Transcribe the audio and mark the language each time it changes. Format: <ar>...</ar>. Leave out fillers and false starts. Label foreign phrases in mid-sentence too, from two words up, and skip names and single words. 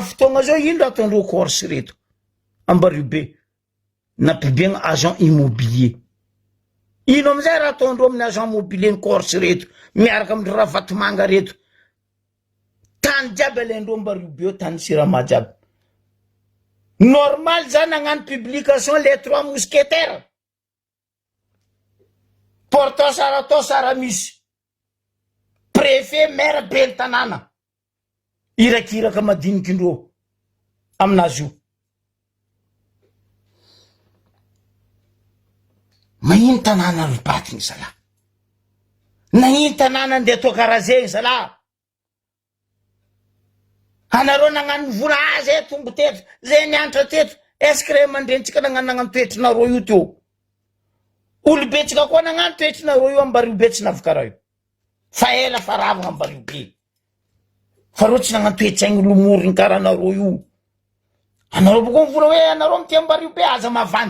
<mg>fotoagna zao ino raha ataondreo Corse reto Ambarivo be napibiagna</mg> <fr>agent immobilier</fr> <mg>ino amizay raha ataondreo amin'ny</mg> <fr>agent immobilier</fr> <mg>ny Corse reto miaraka amindreo Ravatomanga reto tany jiaby alendreo Ambarivo be tany Sirama jiaby normal zany nagnano publication les 3 mousquetaires porto sara to sara misy préfet maire be ny tanàna irakiraka madiniky indreo aminazy io magnino tanàna ribatiny zala nagnino tanàna andeha atao karaha zegny zala anareo nagnano vola zay tombo teto zay niantra teto</mg> <fr>est-ce que</fr> <mg>ray aman-drenitsika nagnano toetrinareo io teo olobetsika koa nagnano toetrinareo io Ambarivo be tsy navokaraha io fa ela fa ravagna Ambarivo be fa reo tsy nagnano toetsaigny lomoriny karaha nareo io Anareo boko mivola hoe anareo mitiambario be aza mavandy.</mg>